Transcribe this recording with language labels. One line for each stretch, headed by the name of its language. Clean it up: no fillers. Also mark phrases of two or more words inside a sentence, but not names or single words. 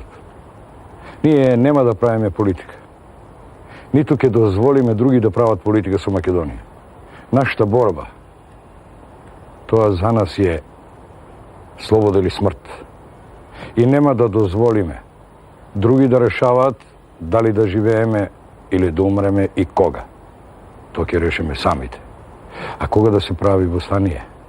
Macedonian: Ние нема да правиме политика. Ниту ќе дозволиме други да прават политика со Македонија. Нашата борба, тоа за нас е слобода или смрт. И нема да дозволиме други да решаваат дали да живееме или да умреме и кога. To ќе решиме самите. А кога да се прави востание?